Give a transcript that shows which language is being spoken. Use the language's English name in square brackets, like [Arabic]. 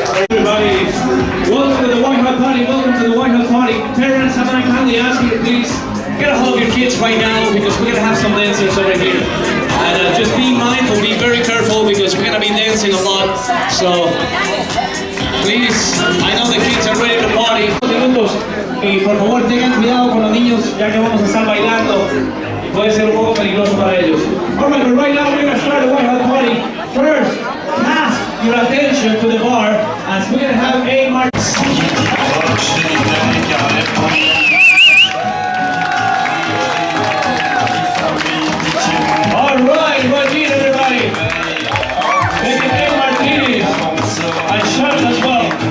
[English] Everybody, welcome to the White Hot Party, welcome to the White Hot Party. Parents, I'm going to kindly ask you to please get a hold of your kids right now because we're going to have some dancers over here. And just be mindful, be very careful because we're going to be dancing a lot. So, please, I know the kids are ready to party. [Spanish] Minutos, y por favor tengan cuidado con los niños ya que vamos a estar bailando. Puede ser un poco peligroso para ellos. [English] Alright, but right now we're going to start the White Hot Party. First, pass your attention to the bar as we're going to have a march. Alright, well done everybody. Make it a martinis and shots as well.